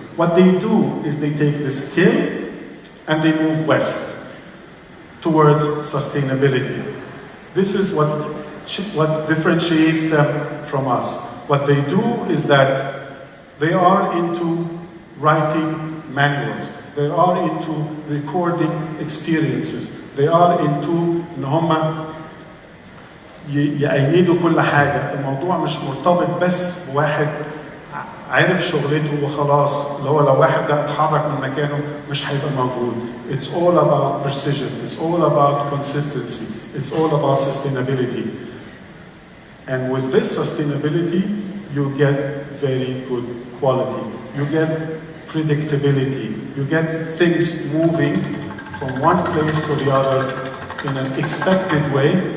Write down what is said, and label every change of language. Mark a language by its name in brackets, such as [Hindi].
[English] What they do is they take the skill and they move west towards sustainability. This is what differentiates them from us. What they do is that they are into writing manuals. They are into recording experiences. They are into [Arabic] إن هم يأيدوا كل حاجة. الموضوع مش مرتبط بس بواحد عارف شغلته وخلاص. لو واحد ده اتحرك من مكانه مش هيبقى موجود. [English] It's all about precision. It's all about consistency. It's all about sustainability. And with this sustainability, you get very good quality. You get predictability. You get things moving from one place to the other in an expected way.